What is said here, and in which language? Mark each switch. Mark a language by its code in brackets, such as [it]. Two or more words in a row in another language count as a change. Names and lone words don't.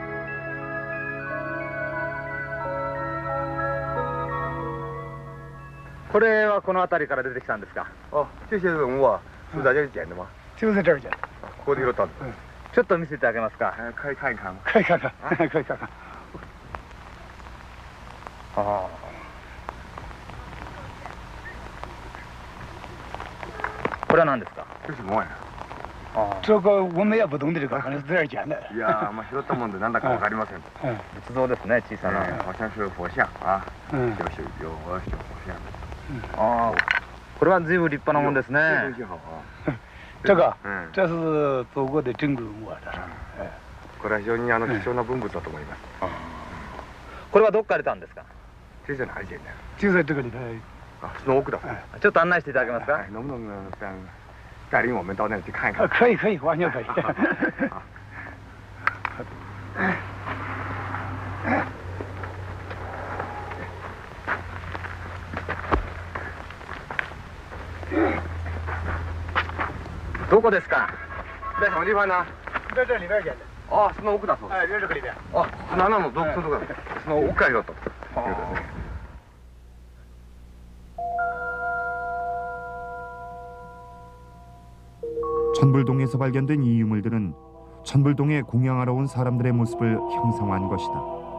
[ja] これはこの辺りから出てきたんですか。あ、 [zh] 这些文物是在这里捡的吗？就在这儿捡的。 [ja] ここで拾ったんです。ちょっと見せてあげますか。 [zh] 可以看一看吗？可以看看，可以看看。 [ja] あこれは何ですか。 [zh] 这是什么玩意这个我们也不懂的，这个反正是在这儿捡的。 [ja] 儿？いやー、まあ拾ったもんでなんだかわかりません。仏像ですね、小さな。 [zh] 好像是佛像啊。嗯。有佛像。 [ja] ああ、これは随分立派なもんですね。 [zh] 东西好啊。这个，嗯，这是祖国的珍贵文物啊，这是。 [ja] これは非常に貴重な文物だと思います。これはどっから出たんですか。 [zh] 这在哪里捡的？就在这个里头。啊，是奥的。 [ja] ちょっと案内していただけますか。 [zh] 能不能带领我们到那里去看一看？可以，可以，完全可以。 [ja] どこですか。 [zh] 在什么地方呢？在这里边捡的。哦， [ja] その奥だそうです。 [zh] 哎，就这个里边。 [ja] あ、7の洞窟とか、その奥から拾ったということですね。 [ko] 천불동에서 발견된 이 유물들은 천불동에 공양하러 온 사람들의 모습을 형상화한 것이다.